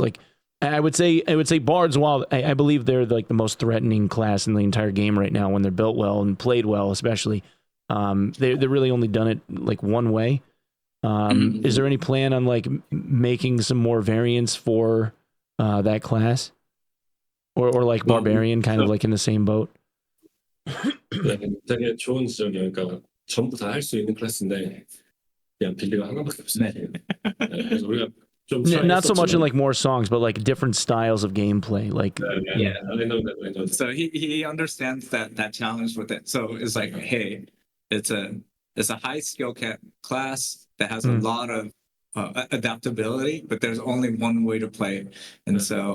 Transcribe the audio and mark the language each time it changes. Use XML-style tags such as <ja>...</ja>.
<en>Like I would say Bards, while I believe they're like the most threatening class in the entire game right now when they're built well and played well, especially, they're really only done it like one way. Is there any plan on like making some more variants for that class, or like Barbarian, kind of like in the same boat?</en> <ko>되게 좋은 지적이에요. 그러니까 전부 다 할 수 있는 클래스인데 그냥 빌리가 하나밖에 없어요. 그래서 우리가 좀</ko> <en>not so much in like more songs, but like different styles of gameplay. Like I know that. So he understands that challenge with it. So it's like, hey, it's a high skill class that has a lot of adaptability, but there's only one way to play, and so</en>